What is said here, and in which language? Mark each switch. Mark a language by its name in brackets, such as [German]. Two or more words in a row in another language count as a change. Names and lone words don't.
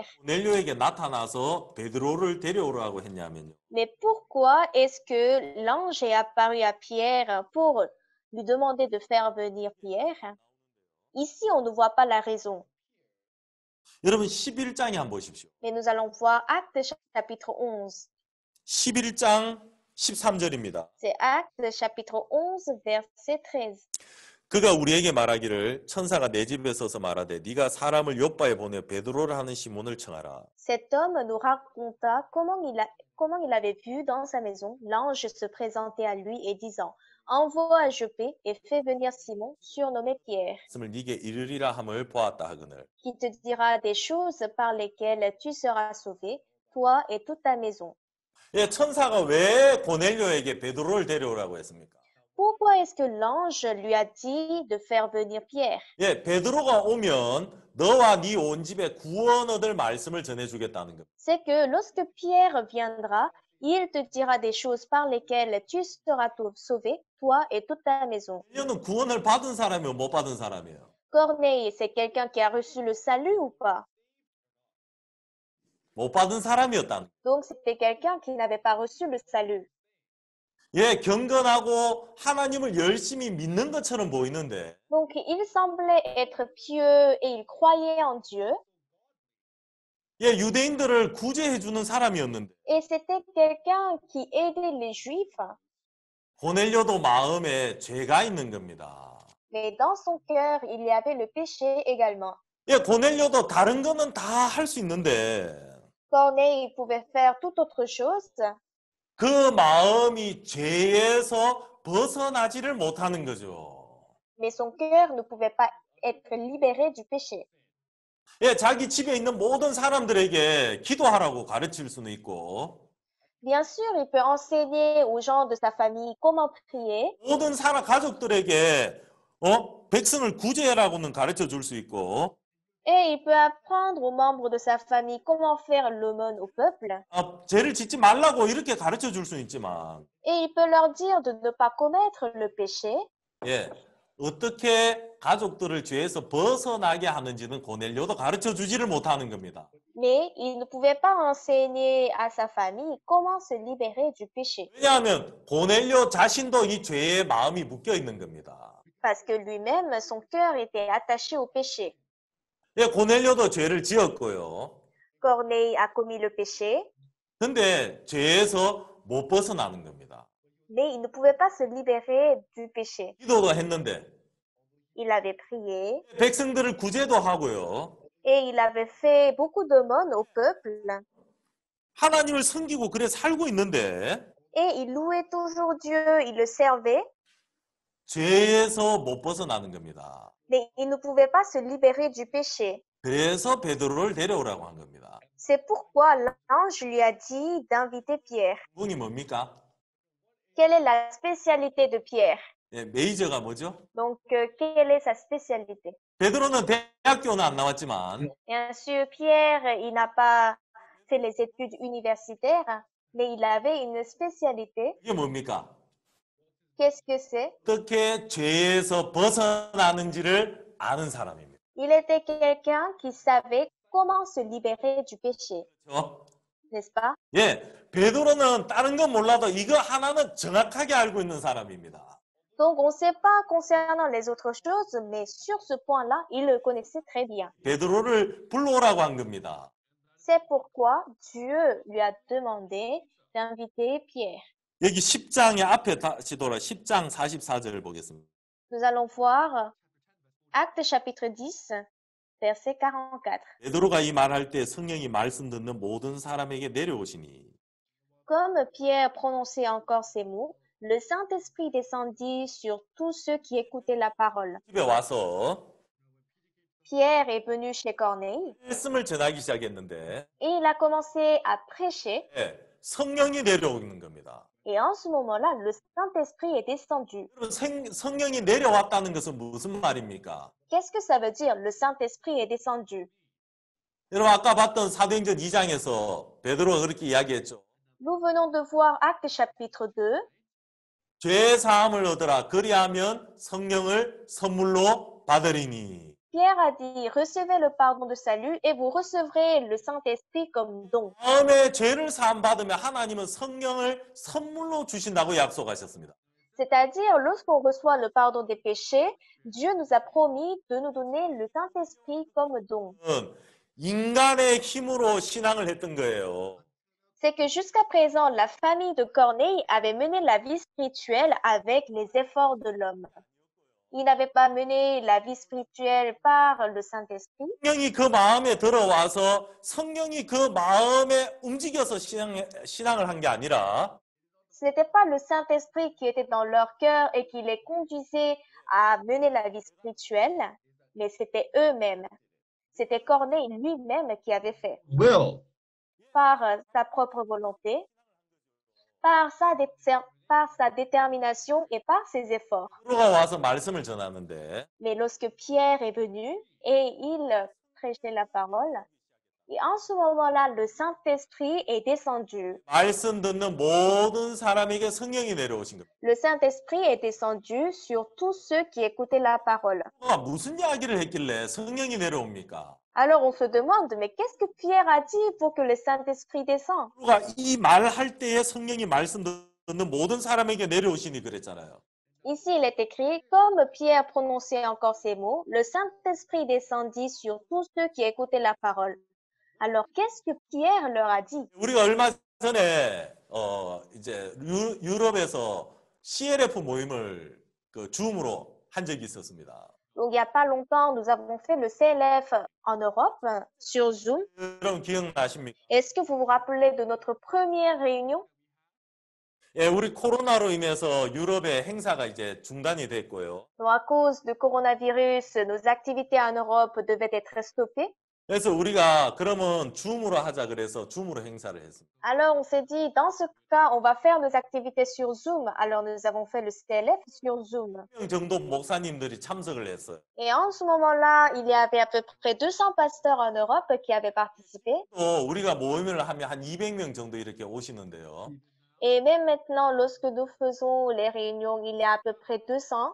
[Korean] 고넬료에게 나타나서 베드로를 데려오라고 했냐면요. [French] Mais pourquoi est-ce que l'ange est apparu à Pierre pour lui demander de faire venir Pierre? Ici, on ne voit pas la raison. [Korean] 여러분 11장에 한번 보십시오. [French] Mais nous allons voir Actes chapitre 11. [Korean] 11장 13절입니다. [French] C'est Actes chapitre 11, verset 13. [Korean] 그가 우리에게 말하기를 천사가 내 집에 서서 말하되 네가 사람을 요빠에 보내 베드로를 하는 시몬을 청하라. [French] Cet homme nous raconta comment il avait vu dans sa maison l'ange se présenter à lui et disant, envoie à Joppé et fais venir Simon, surnommé Pierre, [Korean] 말씀을 네게 이르리라 함을 보았다 하거늘. [French] qui te dira des choses par lesquelles tu seras sauvé, toi et toute ta maison. [Korean] 예, 천사가 왜 고넬료에게 베드로를 데려오라고 했습니까? [French] Pourquoi est-ce que l'ange lui a dit de faire venir Pierre? [Korean] 예, 베드로가 오면 너와 네 온 집에 구원 얻을 말씀을 전해주겠다는 겁니다. [French] C'est que lorsque Pierre viendra, il te dira des choses par lesquelles tu seras sauvé, toi et toute ta maison. [Korean] 고넬료는 구원을 받은 사람이요, 못 받은 사람이에요. [French] Corneille, c'est quelqu'un qui a reçu le salut ou pas? [Korean] 못 받은 사람이었다는. [French] Donc c'était quelqu'un qui n'avait pas reçu le salut. [Korean] 예, 경건하고 하나님을 열심히 믿는 것처럼 보이는데 [French] Donc il semblait être pieux et il croyait en Dieu. [Korean] 예, 유대인들을 구제해 주는 사람이었는데 [French] Et c'était quelqu'un qui aidait les Juifs. [Korean] 고넬료도 마음에 죄가 있는 겁니다. [French] Mais dans son cœur, il y avait le péché également. [Korean] 예, 고넬료도 다른 거는 다 할 수 있는데 [French] Corneille pouvait faire toute autre chose, [Korean] 그 마음이 죄에서 벗어나지를 못하는 거죠. [French] mais son cœur ne pouvait pas être libéré du péché. [Korean] 예, 자기 집에 있는 모든 사람들에게 기도하라고 가르칠 수는 있고 [French] Bien sûr, il peut enseigner aux gens de sa famille comment prier, [Korean] 모든 사람 가족들에게 백성을 구제하라고는 가르쳐 줄 수 있고 [French] et il peut apprendre aux membres de sa famille comment faire l'aumône au peuple, [Korean] 죄를 짓지 말라고 이렇게 가르쳐 줄 수는 있지만 [French] et il peut leur dire de ne pas commettre le péché, [Korean] 예, 어떻게 가족들을 죄에서 벗어나게 하는지는 고넬료도 가르쳐 주지를 못하는 겁니다. [French] mais il ne pouvait pas enseigner à sa famille comment se libérer du péché, [Korean] 왜냐하면 고넬료 자신도 이 죄의 마음이 묶여 있는 겁니다. [French] parce que lui-même, son cœur était attaché au péché. [Korean] 예, 고넬료도 죄를 지었고요. [French] Corneille a commis le péché, [Korean] 근데 죄에서 못 벗어나는 겁니다. [French] mais il ne pouvait pas se libérer du péché. [Korean] 기도도 했는데 [French] Il avait prié [Korean] 백성들을 구제도 하고요. [French] et il avait fait beaucoup d'aumônes au peuple [Korean] 하나님을 섬기고 그래 살고 있는데 [French] et il louait toujours Dieu, il le servait, [Korean] 죄에서 못 벗어나는 겁니다. [French] mais il ne pouvait pas se libérer du péché. [Korean] 그래서 베드로를 데려오라고 한 겁니다. [French] C'est pourquoi l'ange lui a dit d'inviter Pierre. [Korean] 그분이 뭡니까? [French] Quelle est la spécialité de Pierre? [Korean] 예, 메이저가 뭐죠? [French] Donc, quelle est sa spécialité? [Korean] 베드로는 대학교는 안 나왔지만 [French] Bien sûr, Pierre, il n'a pas fait les études universitaires, mais il avait une spécialité. [Korean] 이게 뭡니까? [French] Qu'est-ce que c'est? [Korean] 어떻게 죄에서 벗어나는지를 아는 사람입니다. [French] Il était quelqu'un qui savait comment se libérer du péché, [Korean] 그렇죠? [French] n'est-ce pas? [Korean] 예, 베드로는 다른 건 몰라도 이거 하나는 정확하게 알고 있는 사람입니다. [French] Donc, on ne sait pas concernant les autres choses, mais sur ce point-là, il le connaissait très bien. [Korean] 베드로를 불러오라고 한 겁니다. [French] C'est pourquoi Dieu lui a demandé d'inviter Pierre. [Korean] 여기 10장의 앞에 다시 돌아 10장 44절을 보겠습니다. [French] Nous allons voir Actes chapitre 10, verset 44. [Korean] 베드로가 이 말할 때 성령이 말씀 듣는 모든 사람에게 내려오시니 [French] Comme Pierre prononçait encore ces mots, le Saint-Esprit descendit sur tous ceux qui écoutaient la parole. [Korean] 집에 와서 [French] Pierre est venu chez Corneille [Korean] 말씀을 전하기 시작했는데 [French] et il a commencé à prêcher. [Korean] 예, 성령이 내려오는 겁니다. [French] Et en ce moment-là, le Saint-Esprit est descendu. [Korean] 여러분, 성령이 내려왔다는 것은 무슨 말입니까? [French] Qu'est-ce que ça veut dire, le Saint-Esprit est descendu? [Korean] 여러분 아까 봤던 사도행전 2장에서 베드로가 그렇게 이야기했죠. [French] Nous venons de voir Actes chapitre 2. [Korean] 죄 사함을 얻으라 그리하면 성령을 선물로 받으리니. [French] Pierre a dit, recevez le pardon de salut et vous recevrez le Saint-Esprit comme don. [Korean] 다음에 죄를 사함 받으면 하나님은 성령을 선물로 주신다고 약속하셨습니다. [French] C'est-à-dire, lorsqu'on reçoit le pardon des péchés, Dieu nous a promis de nous donner le Saint-Esprit comme don. [Korean] 인간의 힘으로 신앙을 했던 거예요. [French] C'est que jusqu'à présent, la famille de Corneille avait mené la vie spirituelle avec les efforts de l'homme. Il n'avait pas mené la vie spirituelle par le Saint-Esprit. [Korean] 성령이 그 마음에 들어와서 성령이 그 마음에 움직여서 신앙을 한 게 아니라 [French] Ce n'était pas le Saint-Esprit qui était dans leur cœur et qui les conduisait à mener la vie spirituelle, mais c'était eux-mêmes. C'était Corneille lui-même qui avait fait, will. par sa propre volonté, par sa détermination et par ses efforts. [Korean] 베드로가 와서 말씀을 전하는데 [French] Mais lorsque Pierre est venu et il prêchait la parole, Et en ce moment-là, le Saint-Esprit est descendu. [Korean] 말씀 듣는 모든 사람에게 성령이 내려오신 겁니다. [French] Le Saint-Esprit est descendu sur tous ceux qui écoutaient la parole. [Korean] 무슨 이야기를 했길래 성령이 내려옵니까? [French] Alors on se demande, mais qu'est-ce que Pierre a dit pour que le Saint-Esprit descende? 누가 이 말할 때에 성령이 말씀 듣는 모든 사람에게 내려오시니 그랬잖아요. Ici, il est écrit, comme Pierre prononçait encore ces mots, le Saint-Esprit descendit sur tous ceux qui écoutaient la parole. Alors, qu'est-ce que Pierre leur a dit? [Korean] 우리가 얼마 전에 이제 유럽에서 CLF 모임을 그 줌으로 한 적이 있었습니다. [French] Donc, il n'y a pas longtemps, nous avons fait le CLF en Europe sur Zoom. [Korean] 여러분 기억나십니까? [French] Est-ce que vous vous rappelez de notre première réunion? [Korean] 예, 우리 코로나로 인해서 유럽의 행사가 이제 중단이 됐고요. [French] Donc, à cause du coronavirus, nos activités en Europe devaient être stoppées. [Korean] 그래서 우리가 그러면 줌으로 하자 그래서 줌으로 행사를 했습니다. [French] Alors, on s'est dit, dans ce cas, on va faire nos activités sur Zoom. Alors, nous avons fait le CLF sur Zoom. [Korean] 1명 정도 목사님들이 참석을 했어요. [French] Et en ce moment-là, il y avait à peu près 200 pasteurs en Europe qui avaient participé. [Korean] 또 우리가 모임을 하면 한 200명 정도 이렇게 오시는데요. [French] Et même maintenant, lorsque nous faisons les réunions, il y a à peu près 200.